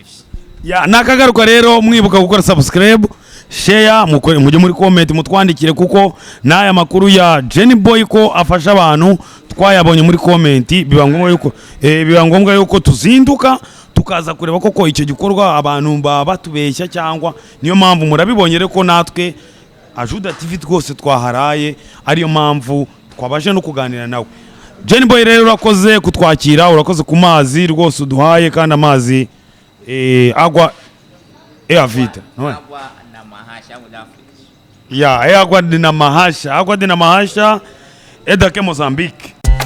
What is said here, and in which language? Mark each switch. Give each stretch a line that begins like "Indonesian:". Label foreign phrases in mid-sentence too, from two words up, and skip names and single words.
Kinyarwanda: Ya nakagaruka rero mwibuka gukora
English: subscribe, share,
Kinyarwanda: mujye muri comment mutwandikire kuko n'aya makuru ya Jenny Boy ko afasha abantu twayabonye muri comment, biba ngombwa yuko tuzinduka tukaza kureba koko icyo gikorwa abantu batubeshya cyangwa niyo mpamvu murabibonye reko natwe Ajuda TV rwose twaharaye, ariyo mpamvu twabaje no kuganira nawe. Jenny Boy rero urakoze kutwakira, urakoze ku mazi rwose uduhaye, kandi amazi
Portuguese: agua é a vida, não é? Água na Mahasha, água da África. É água de na Mahasha é daqui a Moçambique.